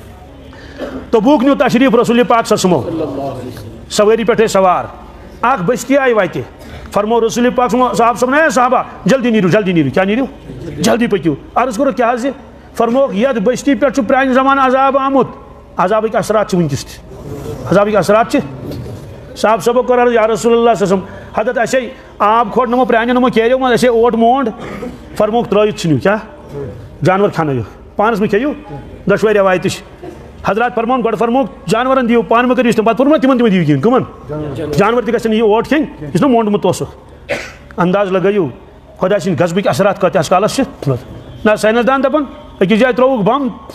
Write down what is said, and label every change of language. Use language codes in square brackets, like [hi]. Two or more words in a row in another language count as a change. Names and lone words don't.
[ks] تبوٗک نیوٗ تشریٖف رسول پاک سسمو سوٲری پٮ۪ٹھ ٲسۍ سوار اکھ بستی آیہِ وتہِ فرمو رسول پاک صاحب صٲبن ہے صحابہ جلدی نیٖرِو کیٛاہ نیٖرِو جلدی پٔکِو عرض کوٚرُکھ کیٛاہ حظ یہِ فرموکھ یتھ بستی پٮ۪ٹھ چھُ پرانہِ زمانہٕ عذاب آمُت عذابٕکۍ اثرات چھِ وٕنکیٚس تہِ عذابٕکۍ اثرات چھِ صاحب صٲبو کوٚر عرض [ar] یا رسول اللہ صلی اللہ علیہ وسلم [ks] حضرت اَسے آب کھوٚٹ نِمو پرٛانٮ۪و نِمو کیریو منٛز اَسے اوٹ مونٛڈ فرموکھ ترٛٲیِتھ ژھٕنِو کیٛاہ جانور کھٮ۪نٲیِکھ پانس مہ کھیٚیِو دۄشوے رٮ۪وایتہِ چھِ حضرات فرمون گۄڈٕ فرموکھ جانورن دِیِو پانہٕ مہ کٔرِو اِستعمال پتہٕ فرموکھ تِمن تہِ مہ دِیِو کِہیٖنۍ کٕمن جانور تہِ گژھن یہِ اوٹ کھیٚنۍ یُس نہ مونٛڈمُت اوسُکھ انداز لگٲیِو خۄدا سٕنٛدۍ غضبٕکۍ اثرات کۭتِہس کالس چھِ نہ ساینس دان دپان أکِس جایہِ ترٛووُکھ بم